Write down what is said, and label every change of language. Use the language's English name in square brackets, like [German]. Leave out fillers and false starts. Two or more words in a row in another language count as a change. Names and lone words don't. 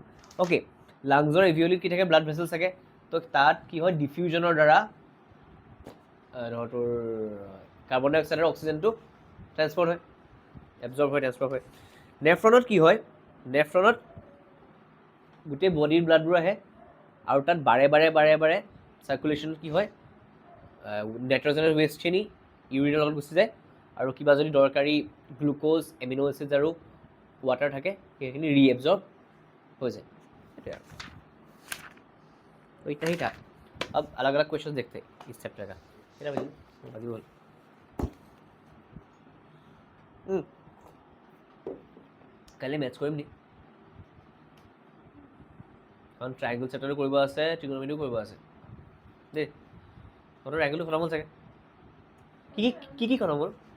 [Assamese] Okay, লাংছৰ এভিঅলিত কি থাকে? [English] blood vessels [Assamese] থাকে। তো তাত কি হয়? ডিফিউজনৰ দ্বাৰা তোৰ [English] carbon dioxide [Assamese] আৰু অক্সিজেনটো ট্ৰান্সপৰ্ট হয়, এবজৰ্ব হয়, ট্ৰান্সফাৰ হয়। নেফ্ৰনত কি হয়? নেফ্ৰনত গোটেই বডিৰ ব্লাডবোৰ আহে আৰু তাত বাৰে চাৰ্কুলেশ্যন কি হয়? নাইট্ৰজেনৰ ৱেষ্টখিনি ইউৰিনৰ লগত গুচি যায় আৰু কিবা যদি দৰকাৰী গ্লুক'জ, [English] amino acids [Assamese] আৰু ৱাটাৰ থাকে সেইখিনি ৰিএবজৰ্ব [Hindi] हो जाए। तो इतना ही था। अब अलग अलग क्वेश्चन देखते हैं इस चैप्टर का। मेरा भाई बोल [Assamese] কালি মেথছ কৰিম নি? কাৰণ ট্ৰাইংগল চেপ্টাৰটো কৰিব আছে, ট্ৰিগনমেট্ৰিও কৰিব আছে দেই। তহঁতৰ ট্ৰাইংগলটো খতম হ'ল চাগে? কি খতম হ'ল?